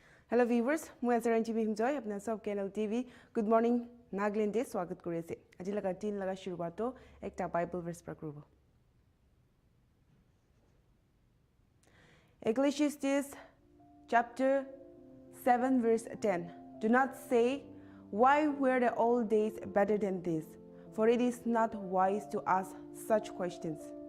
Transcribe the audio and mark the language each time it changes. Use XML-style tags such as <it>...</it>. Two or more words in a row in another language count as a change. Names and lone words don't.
<en>Hello viewers,</en> <nag>moi as Nltv himjoy apna sab ke Nltv.</nag> <en>Good morning,</en> <nag>Nagaland de swagat kori ase. Aji laga tin laga shuruat to ekta</nag> <en>Bible verse</en> <nag>pra kurubo.</nag> <en>Ecclesiastes chapter 7 verse 10. Do not say, why were the old days better than this? For it is not wise to ask such questions.</en>